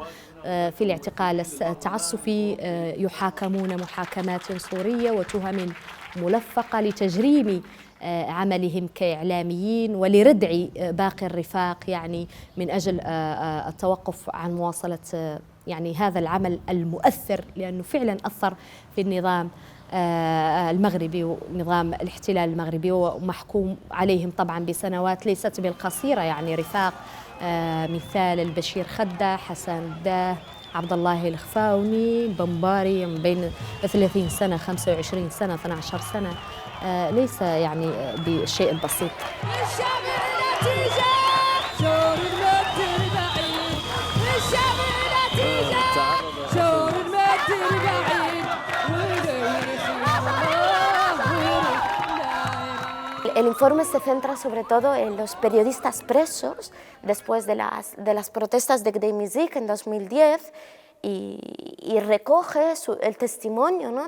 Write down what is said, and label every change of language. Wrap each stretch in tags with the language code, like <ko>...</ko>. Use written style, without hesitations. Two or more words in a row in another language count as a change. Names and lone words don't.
<ar>في الاعتقال التعسفي يحاكمون محاكمات صورية وتهم ملفقة لتجريم عملهم كإعلاميين ولردع باقي الرفاق، يعني من أجل التوقف عن مواصلة يعني هذا العمل المؤثر، لأنه فعلا أثر في النظام المغربي ونظام الاحتلال المغربي، ومحكوم عليهم طبعا بسنوات ليست بالقصيرة. يعني رفاق مثال البشير خدة، حسن الداه، عبد الله الخفاوني، البمباري، من بين 30 سنة 25 سنة 12 سنة، ليس يعني بالشيء البسيط.</ar> <es>El informe se centra sobre todo en los periodistas presos después de las protestas de Gdeim Izik en 2010 y recoge el testimonio, ¿no?</es>